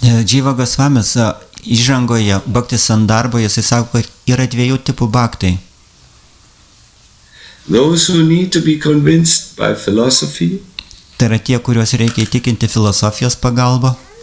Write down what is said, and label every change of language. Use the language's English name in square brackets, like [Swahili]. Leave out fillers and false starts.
[Lithuanian] Jiva Gosvamis įžangoje Bhakti Sandarboje jis sako, kad yra 2 tipų bhaktai. [English] Those who need to be convinced by philosophy. [Lithuanian] Tai yra tie, kuriuos reikia įtikinti filosofijos pagalba.